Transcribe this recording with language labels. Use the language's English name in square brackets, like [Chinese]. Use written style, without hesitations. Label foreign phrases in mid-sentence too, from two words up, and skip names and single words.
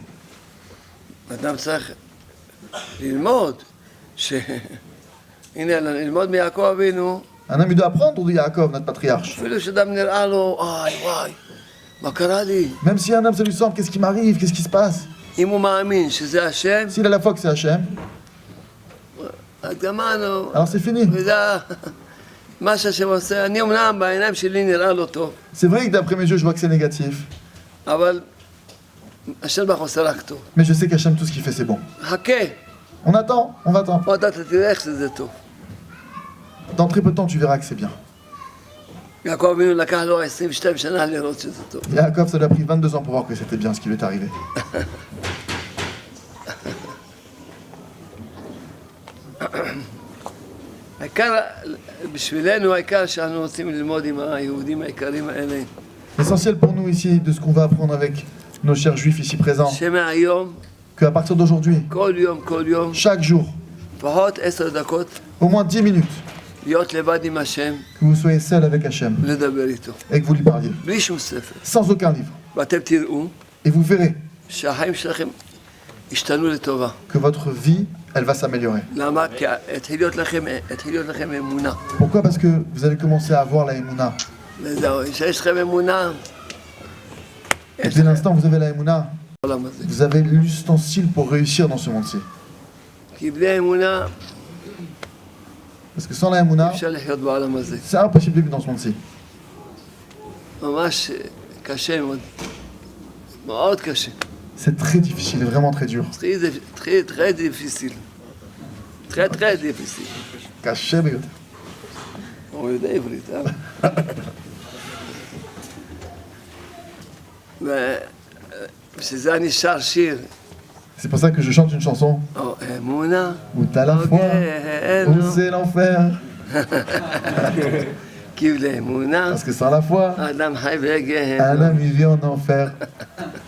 [Hebrew] אדם צריך ללמוד הנה, ללמוד מיעקב אבינו. [French] Un homme il doit apprendre de Yaakov, notre patriarche. [Hebrew] אפילו שאדם נראה לו, וואי, מה קרה לי? [French] Même si un homme ça lui semble, qu'est-ce qui m'arrive, qu'est-ce qui se passe? [Hebrew] אם הוא מאמין שזה השם, [French] S'il a la foi que c'est Hachem, [Hebrew] אז גמרנו. [French] alors c'est fini. [Hebrew] וזה מה שהשם עושה, אני אמנם בעיניים שלי נראה לא טוב, [French] C'est vrai que d'après mes yeux, je vois que c'est négatif. [Hebrew] אבל השם ברוך עושה רק טוב. [French] Mais je sais qu'Hachem, tout ce qu'il fait, c'est bon. [Hebrew] חכה, [French] On attend, on va attendre. [Hebrew] עוד אתה תראה איך שזה טוב. [French] Dans très peu de temps, tu verras que c'est bien. [Hebrew] יעקב אבינו לקח לו 22 שנה לראות שזה טוב. [French] Yaakov, ça lui a pris 22 ans pour voir que c'était bien ce qui lui est arrivé. [Hebrew] העיקר, בשבילנו העיקר שאנחנו רוצים ללמוד עם היהודים העיקרים האלה. [French] L'essentiel pour nous ici, de ce qu'on va apprendre avec nos chers juifs ici présents, [Hebrew] שמהיום, [French] qu'à partir d'aujourd'hui, [Hebrew] כל יום, [French] chaque jour, [Hebrew] לפחות 10 דקות, [French] au moins 10 minutes, [Hebrew] להיות לבד עם השם, [French] que vous soyez seul avec Hachem [Hebrew] לדבר איתו. [French] et que vous lui parliez, [Hebrew] בלי שום ספר. [French] sans aucun livre. [Hebrew] ואתם תראו [French] Et vous verrez [Hebrew] שהחיים שלכם השתנו לטובה. [French] que votre vie, elle va s'améliorer. [Hebrew] למה? כי התחיל להיות לכם אמונה. [French] Pourquoi? Parce que vous allez commencer à avoir la émouna. [Hebrew] וזהו, כשיש לכם אמונה, [French] Et dès l'instant où vous avez la émouna, [Hebrew] בעולם הזה. [French] vous avez l'ustensile pour réussir dans ce monde-ci. [Hebrew] כי בלי האמונה, [French] Parce que sans la émouna, [Hebrew] אפשר לחיות בעולם הזה. [French] c'est impossible de vivre dans ce monde-ci. [Hebrew] ממש קשה מאוד. מאוד קשה. [French] C'est très difficile, vraiment très dur. très difficile. très difficile. [Hebrew] קשה ביותר. הוא יודע עברית, אה? ובשביל זה אני שר שיר. [French] C'est pour ça que je chante une chanson [Hebrew] או אמונה, [French] où t'as la foi, où c'est l'enfer. [Hebrew] כי בלי אמונה, [French] Parce que sans la foi, [Hebrew] האדם חי בגיהנום. [French] Adam il vit en enfer.